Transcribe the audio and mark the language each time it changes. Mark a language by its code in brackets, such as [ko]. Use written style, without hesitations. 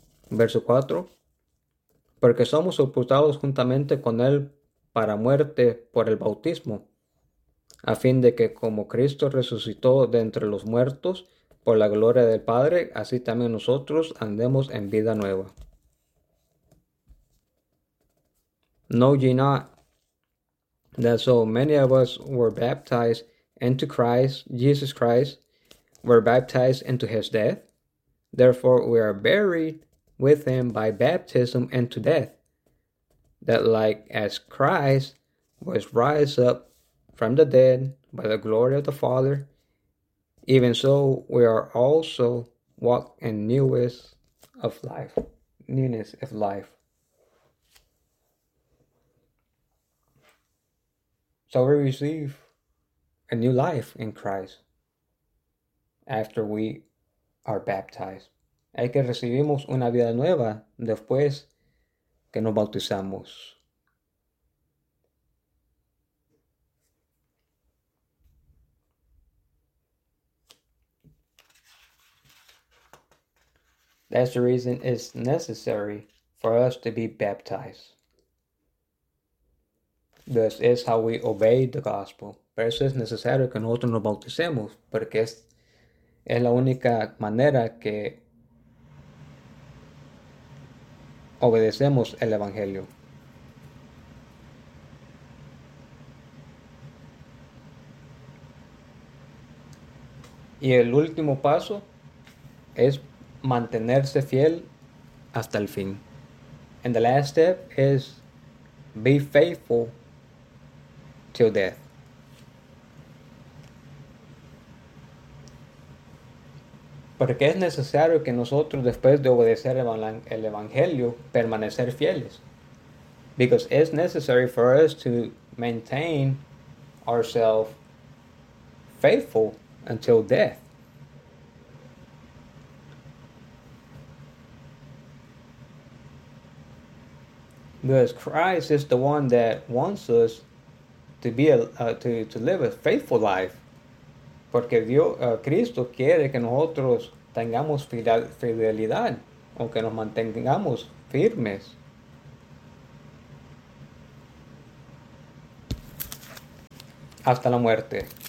[es] Verso 4. Porque somos sepultados juntamente con Él para muerte por el bautismo, a fin de que como Cristo resucitó de entre los muertos por la gloria del Padre, así también nosotros andemos en vida nueva. [en] No, ye not. That so many of us were baptized into Christ, Jesus Christ, were baptized into his death. Therefore, we are buried with him by baptism into death, that like as Christ was raised up from the dead by the glory of the Father, even so we are also walk in newness of life. Newness of life. So we receive a new life in Christ after we are baptized. [es] Hay que recibimos una vida nueva después que nos bautizamos. [en] That's the reason it's necessary for us to be baptized. This is how we obey the gospel. [es] Por eso es necesario que nosotros nos bauticemos, porque es la única manera que obedecemos el evangelio. Y el último paso es mantenerse fiel hasta el fin. [en] And the last step is be faithful till death. [es] Porque es necesario que nosotros, después de obedecer el evangelio, permanecer fieles. [en] Because it's necessary for us to maintain ourselves faithful until death. Because Christ is the one that wants us to be to live a faithful life. [es] Porque Cristo quiere que nosotros tengamos fidelidad o que nos mantengamos firmes. Hasta la muerte.